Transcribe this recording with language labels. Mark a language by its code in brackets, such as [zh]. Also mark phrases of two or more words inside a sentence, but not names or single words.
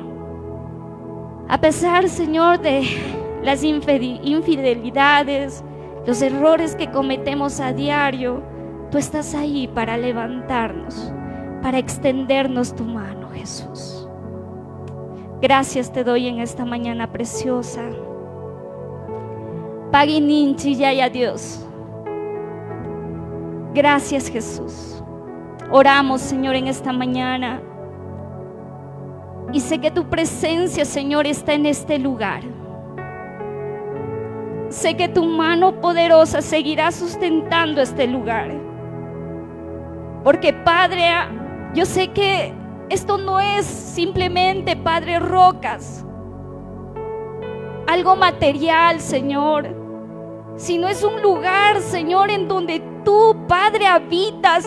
[es] A pesar, Señor, de las infidelidades, los errores que cometemos a diario, tú estás ahí para levantarnos, para extendernos tu mano, Jesús. Gracias te doy en esta mañana preciosa. [qu] Pagininchi yaya Dios. [es] Gracias, Jesús. Oramos, Señor, en esta mañana y sé que tu presencia, Señor, está en este lugar. Sé que tu mano poderosa seguirá sustentando este lugar, porque, Padre, yo sé que esto no es simplemente, Padre, rocas, algo material, Señor, sino es un lugar, Señor, en donde tú, Padre, habitas.